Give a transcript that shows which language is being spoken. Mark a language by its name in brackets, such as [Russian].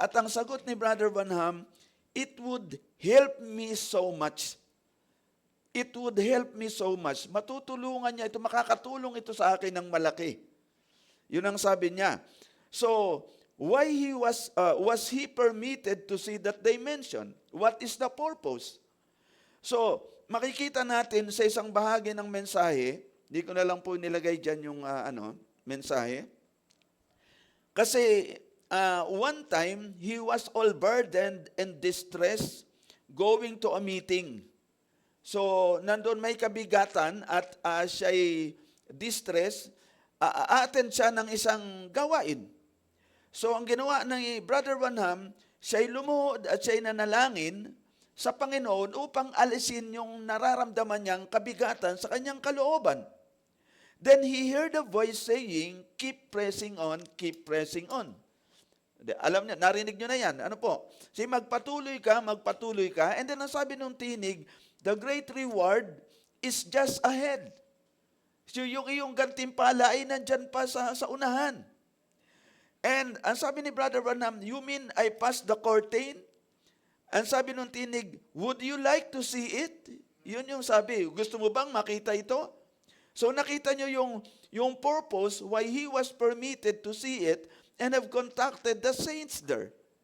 [Filipino] At ang sagot ni [English] Brother Branham, it would help me so much. It would help me so much. [Filipino] Matutulungan niya ito, makakatulong ito sa akin ng malaki. Yun ang sabi niya. [English] So, why was he permitted to see that dimension? What is the purpose? [Filipino] So, makikita natin sa isang bahagi ng mensahe, di ko na lang po nilagay dyan yung mensahe. [English] Kasi one time, he was all burdened and distressed going to a meeting. [Filipino] So, nandun may kabigatan at siya'y distress, attend siya ng isang gawain. So, ang ginawa ng Brother Branham, siya'y lumuhod at siya'y nanalangin sa Panginoon upang alisin yung nararamdaman niyang kabigatan sa kanyang kalooban. [English] Then he heard a voice saying, keep pressing on, keep pressing on. [Filipino] Alam niya, narinig niyo na yan. Ano po? Sige, magpatuloy ka, and then ang sabi nung tinig, [English] the great reward is just ahead. [Filipino] So yung iyong gantimpala ay nandyan pa sa unahan. [English] And [Filipino] ang sabi ni [English] Brother Branham, you mean I passed the curtain? [Filipino] Ang sabi nung tinig, [English] would you like to see it? [Filipino] Yun yung sabi, gusto mo bang makita ito? So nakita nyo yung [English] purpose why he was permitted to see it and have contacted the saints there.